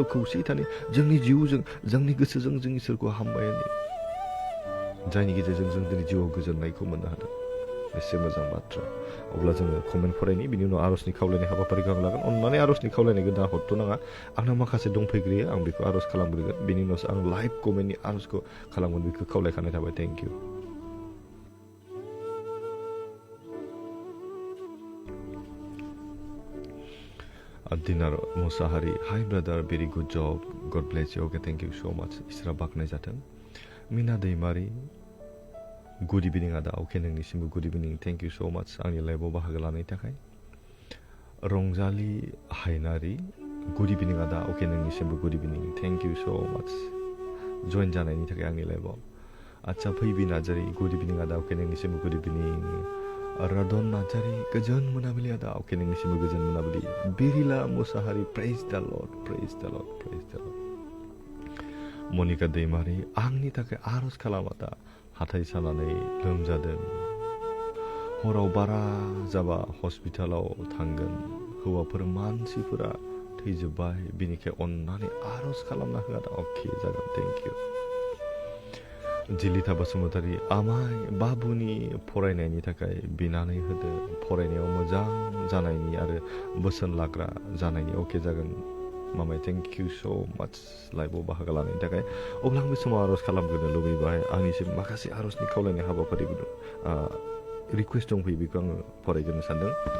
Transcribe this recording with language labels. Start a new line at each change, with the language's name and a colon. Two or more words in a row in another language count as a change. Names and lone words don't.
Bodo: खौसेयै थानो जोंनि जिउजों जोंनि गोसोजों जों इसोरखौ हामबायनो जायनि गेजेरजों जों दिनै जिउआव गोजोननायखौ मोननो हादों एसे मोजां बाथ्रा अब्ला जोङो कमेन्ट फरायनि बिनि उनाव आर'जनि खावलायनाय हाबाफारिखौ आं लागोन अननानै आर'जनि खावलायनायखौ दा हरथ' नाङा आंनाव माखासे दंफैग्रोयो आं बेखौ आर'ज खालामग्रोगोन बेनि उनावसो आं लाइभ कमेन्टनि आर'जखौ खालामगोन बेखौ खावलायखानाय थाबाय
English: thank you
Bodo: Dinar Musahari,
English: hi brother, very good job. God bless you. Okay, thank you so much. Isra baknay जाथों. Mina Deimari, good evening ada. Okay, नोंनिसिमबो good evening. Thank you so much.
Bodo: आंनि लाइभआव बाहागो लानायनि थाखाय. रंजालि हायनारि,
English: good evening ada. Okay, नोंनिसिमबो good evening. Thank you so much. Join
Bodo: जानायनि थाखाय आंनि लाइभआव. आच्छा फैबि नार्जारि,
English: good evening ada. Okay, नोंनिसिमबो good evening.
Bodo: Radon Najari, गोजोन मोनाबिलि आदा अके नोंनिसिमबो गोजोन मोनाबिलि बिरिला मुसाहारि
English: praise the Lord praise the Lord
Bodo: praise the Lord मनिका दैमारि आंनि थाखाय आर'ज खालाम आदा हाथाइ सानानै लोमजादों हराव बारा जाबा हस्पिटालाव थांगोन हौवाफोर मानसिफोरा थैजोब्बाय बिनिखाय अननानै आर'ज खालामना हो आदा अके जागोन
English: thank you
Bodo: जिलिता बसुमतारी आमाय बाबुनि फरायनायनि थाखाय बिनानै होदो फरायनायाव मोजां जानायनि आरो बोसोन लाग्रा जानायनि अके जागोन मामाय
English: thank you so much
Bodo: लाइभआव बाहागो लानायनि थाखाय अब्ला आं बे समाव आर'ज खालामग्रोनो लुबैबाय आंनिसिम माखासे आर'जनि खावलायनाय हाबाफारिबो दं रिकुवेस्ट दंफैयो बेखौ आङो फरायग्रोनो सानदों